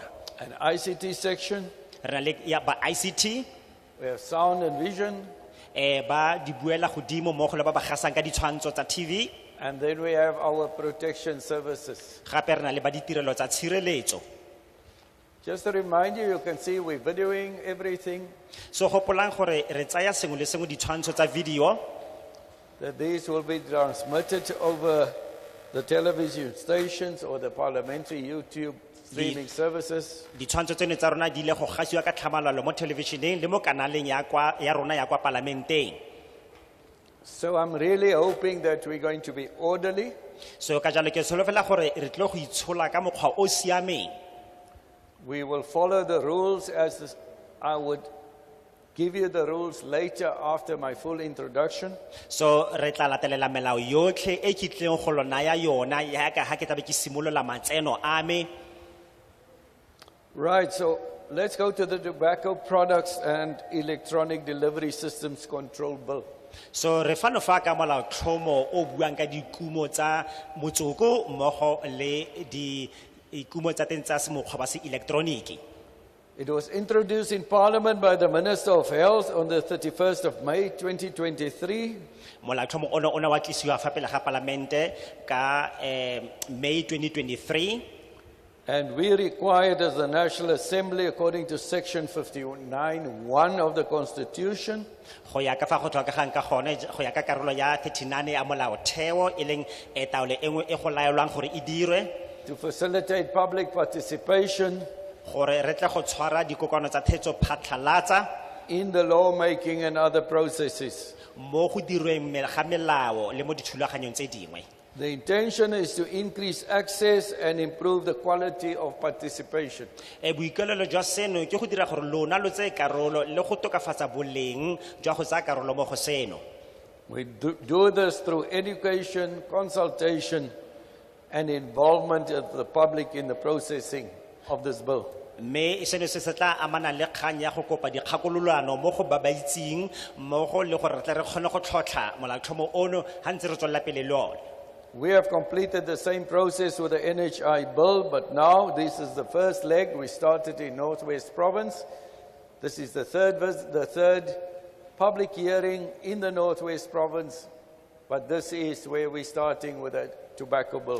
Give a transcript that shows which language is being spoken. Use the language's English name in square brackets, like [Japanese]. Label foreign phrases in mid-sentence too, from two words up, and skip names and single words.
[English] An ICT section, [Tswana] Re na le ya ba ICT [English] we have sound and vision, [Tswana] ba di buela godimo mo go le ba ba gasang ka ditshwantsho tsa TV. [English] and then we have our protection services. [Tswana] Gape re na le ba ditirelo tsa tshireletso. [English] Just to remind you, you can see we're videoing everything, [Tswana] So gopolang gore re tsaya sengwe le sengwe ditshwantsho tsa video [English] that these will be transmitted over the television stations or the parliamentary YouTube streaming services. [Tswana] ditshwantsho tseno tsa rona di ile go gasiwa ka tlhamalalo mo televisioneng le mo kanaleng ya rona ya kwa parlamenteng. [English] So I'm really hoping that we're going to be orderly. [Tswana] So ka jalo ke solofela gore re tle go itshola ka mokgwa o siameng. [English] We will follow the rules as I would give you the rules later after my full introduction. [Tswana] So re tla latelela melao yotlhe e ke tleng go lona ya yona ya ka ha ke tlabe ke simolola matseno a me. [English] Right, so let's go to the Tobacco Products and Electronic Delivery Systems Control Bill. [Tswana] So re fano fa ka molao tlhomo o buang ka dikumo tsa motsoko mmogo le di ikumo tsa teng tsa semokgwa ba se elektroniki. [English] It was introduced in Parliament by the Minister of Health on the 31st of May 2023. [Tswana] Molaotlhomo ona wa tlisiwa fa pele ga palamente ka May 2023. [English] And we required as the National Assembly, according to Section 59(1) of the Constitution, [Tswana] Go ya ka fa go tlhokegang ka gone go ya ka karolo ya 39 ya molaotheo e leng taolo engwe e go laelwang gore e dirwe [English] to facilitate public participation [Tswana] gore re tle go tshwara dikokano tsa thetso phatlalatsa [English] in the lawmaking and other processes. [Tswana] mo go dirweng ga melao le mo dithulaganyong tse dingwe. [English] The intention is to increase access and improve the quality of participation. [Tswana] Boikelelo jwa seno ke go dira gore lona lo tse karolo le go tokafatsa boleng jwa go tsaya karolo mo go seno. [English] We do this through education, consultation, and involvement of the public in the processing of this bill. [Tswana] Mme seno se tla amana le kgang ya go kopa dikgakololano mo go ba ba itseng mmogo le gore re tle re kgone go tlhotlha molaotlhomo ono ha ntse re tswela pele le one. [English] We have completed the same process with the NHI bill, but now this is the first leg. We started in Northwest Province. This is the third public hearing in the Northwest Province, but this is where we're starting with the tobacco bill.